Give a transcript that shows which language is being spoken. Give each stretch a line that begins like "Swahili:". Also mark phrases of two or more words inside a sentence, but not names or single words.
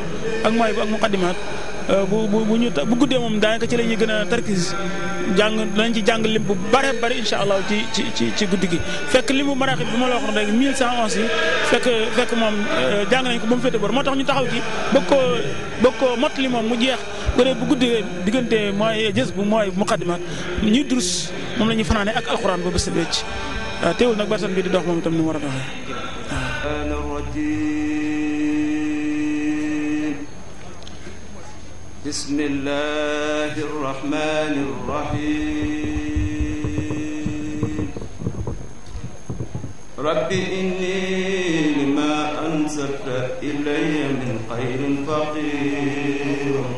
Wolof: ak mooy bu ak muqaddimaat bu guddee moom daanaka ci la ñuy gën a tarkis danañ ci jàng lim bu bare bari
Arabic: إن شاء الله
Wolof: ci guddi gi fekk limu maraaxib bi ma la waxoon rek 1111 yi fekk moom jàng nañ ko ba mu féete bor moo tax ñu taxaw ci bëgg ko mottali moom mu jeex bëre bu guddee diggante mooy jës bu mooy muqaddimaat ñuy durus moom la ñuy fanaane ak alxuraan ba bés wecc teewul nag barsan bi di dox moom itam ni mu war a doxee
Arabic: بسم الله الرحمن الرحيم رب إني لما أنزلت إلي من خير فقير